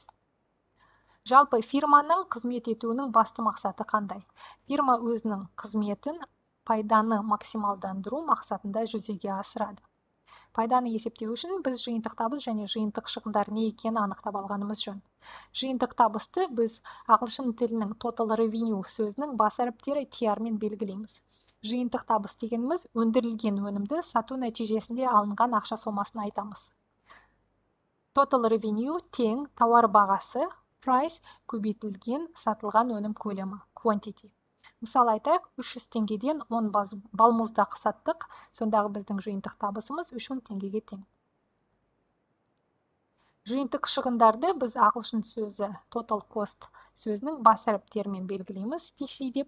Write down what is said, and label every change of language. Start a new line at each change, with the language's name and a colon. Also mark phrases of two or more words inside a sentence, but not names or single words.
Kazakh: Жалпы фирманың қызмет етуінің басты мақсаты қандай? Фирма өзінің қызметін пайданы максималдандыру мақсатында жүзеге асырады. Пайданы есептеу үшін біз жиынтық табыс және жиынтық шығындар не екенін анықтап алғанымыз жөн. Жиынтық табысты біз ағылшын тілінің
English: total revenue
Kazakh: сөзінің бас әріптері TR мен белгілейміз. Жиынтық табыс дегеніміз өндірілген өнімді сату нәтижесінде алынған ақша сомасын айтамыз.
English: Total revenue
Kazakh: тең тауар бағасы, price көбейтілген сатылған өнім көлемі, quantity. Мысалы айтайық, 300 теңгеден 10 балмұздақ саттық, сондағы біздің жиынтық табысымыз 3000 теңгеге тең. Жиынтық шығындарды біз ағылшын сөзі
English: total cost
Kazakh: сөзінің бас әріптерімен белгілейміз, TC деп.